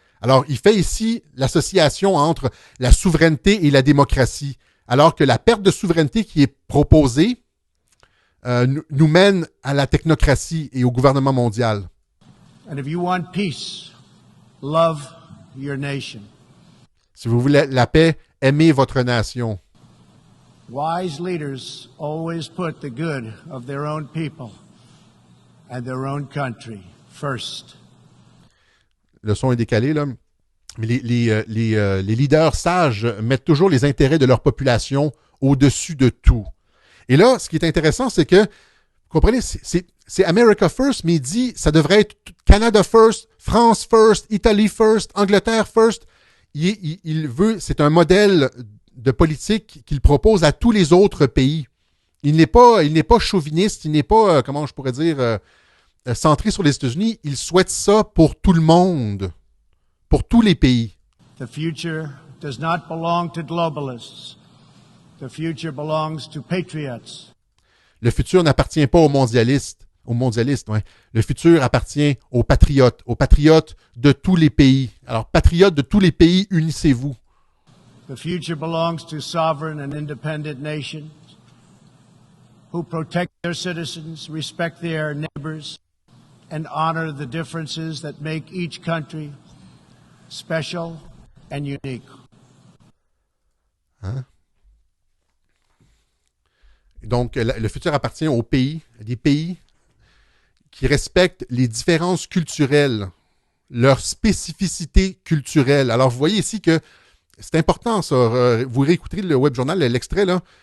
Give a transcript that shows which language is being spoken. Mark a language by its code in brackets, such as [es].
[fr] Alors, il fait ici l'association entre la souveraineté et la démocratie, alors que la perte de souveraineté qui est proposée nous mène à la technocratie et au gouvernement mondial. [en] And if you want peace, love your nation. [fr] Si vous voulez la paix, aimez votre nation. [en] Wise leaders always put the good of their own people and their own country first. [fr] Le son est décalé, là. Mais les leaders sages mettent toujours les intérêts de leur population au-dessus de tout. Et là, ce qui est intéressant, c'est que, vous comprenez, c'est America First, mais il dit ça devrait être Canada First, France First, Italie First, Angleterre First. Il veut, c'est un modèle de politique qu'il propose à tous les autres pays. Il n'est pas chauviniste, il n'est pas, comment je pourrais dire, centré sur les États-Unis. Il souhaite ça pour tout le monde, pour tous les pays. [en] The future does not belong to globalists. The future belongs to patriots. [fr] Le futur n'appartient pas aux mondialistes. Ouais. Le futur appartient aux patriotes de tous les pays. Alors, patriotes de tous les pays, unissez-vous. [en] The future belongs to sovereign and independent nations who protect their citizens, respect their neighbors, and honor the differences that make each country special and unique. [fr] Hein? Donc, le futur appartient aux pays, des pays qui respectent les différences culturelles, leur spécificité culturelle. Alors, vous voyez ici que c'est important, ça. Vous réécouterez le web journal, l'extrait, là.